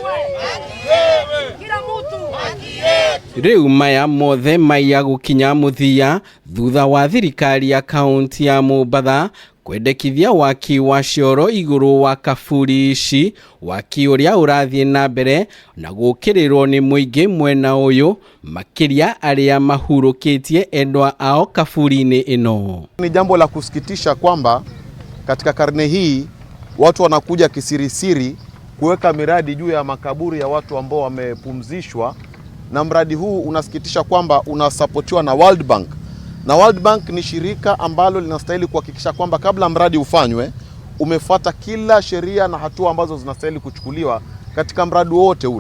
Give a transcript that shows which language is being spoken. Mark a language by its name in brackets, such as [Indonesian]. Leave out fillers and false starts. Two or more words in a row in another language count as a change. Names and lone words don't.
[Kikuyu] Riu maya mothe maiya gukinya muthia thutha wa thirikari ya kaunti ya Mombatha kwendekithia waki wa cioro iguru wa kaburi ici, waki uria urathie na mbere na gukirirwo ni Muingi mwena uyu makiria aria mahurukitie endwa ao kaburi-ini ino. [Swahili] Ni jambo la kusikitisha kwamba katika karne hii watu wanakuja kisirisiri kuweka miradi juu ya makaburi ya watu ambao wamepumzishwa, na mradi huu unasikitisha kwamba unasapotiwa na World Bank. Na World Bank ni shirika ambalo linastahili kuhakikisha kwamba kabla mradi ufanywe umefuata kila sheria na hatua ambazo zinastahili kuchukuliwa katika mradi wote ule.